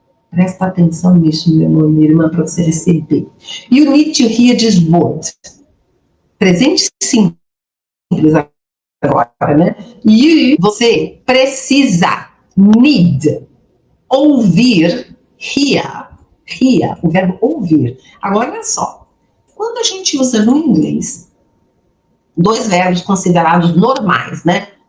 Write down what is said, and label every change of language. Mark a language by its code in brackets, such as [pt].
[pt] Presta atenção nisso, meu irmão, minha irmã, para você receber. [en] You need to hear this word. [pt] Presente simples agora, né? Você precisa, need, ouvir, hear, o verbo ouvir. Agora, olha só. Quando a gente usa no inglês, dois verbos considerados normais, né?